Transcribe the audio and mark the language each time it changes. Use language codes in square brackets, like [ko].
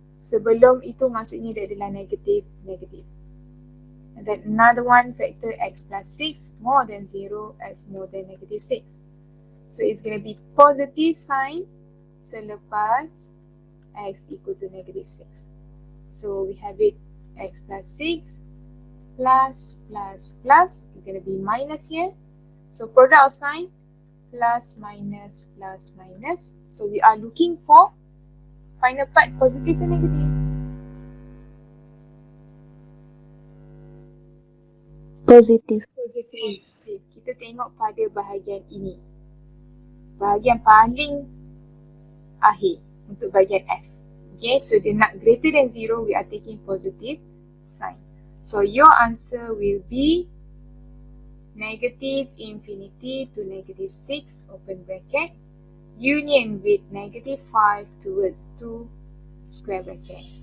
[ms] Sebelum itu maksudnya dia adalah negative, negative. [en] And then another one factor x plus 6 more than 0, x more than negative 6. So it's going to be positive sign [ms] selepas [en] x equal to negative 6. So we have it x plus 6 plus plus plus. It's going to be minus here. So product of sign plus minus plus minus. So we are looking for final part positive and negative. Positive. [ms] Positif. Kita tengok pada bahagian ini. Bahagian paling akhir untuk bahagian F. [en] Okay, so [ms] dia nak [en] greater than 0, we are taking positive sign. So your answer will be negative infinity to negative 6, open bracket, union with negative 5 towards 2, square bracket.